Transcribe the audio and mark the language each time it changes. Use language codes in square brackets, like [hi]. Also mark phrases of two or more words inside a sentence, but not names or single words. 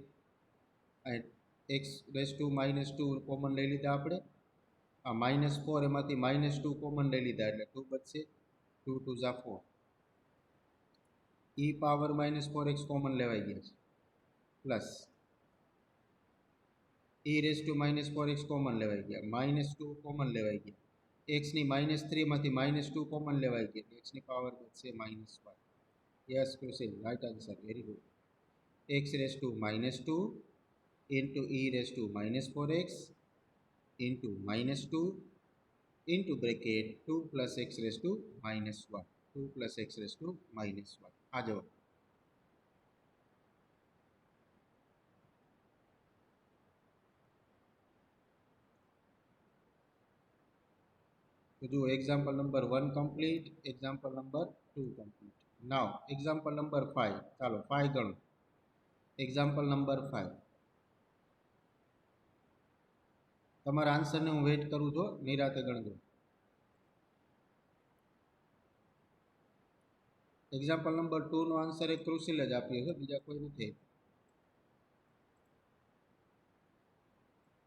[gu] x [en] raise to [gu] -2 કોમન લઈ લીધા આપણે, આ -4 એમાંથી -2 કોમન લઈ લીધા એટલે 2 બચશે, 2 2 ઝા 4, e પાવર -4x કોમન લેવાઈ ગયા છે પ્લસ e [en] raise to [gu] -4x કોમન લેવાઈ ગયા, -2 કોમન લેવાઈ ગયા, x ની -3 માંથી -2 કોમન લેવાઈ ગયા, x ની પાવર બચશે -1। [en] yes Kushal, right answer, very good. x raise to -2 into e raised to -4x into -2 into bracket 2 plus x raised to -1, 2 plus x raised to -1 [gu] આ જવાબ। તો જો [en] example number 1 complete, example number 2 complete। now example number 5, [gu] ચલો 5 ગણો। [en] example number 5 [gu] તમારા આન્સરને હું વેઇટ કરું છું, નિરાતે ગણજો। [en] example number 2 [gu] નો આન્સર એક ક્રુશિલ જ આપ્યો છે, બીજા કોઈ નથી।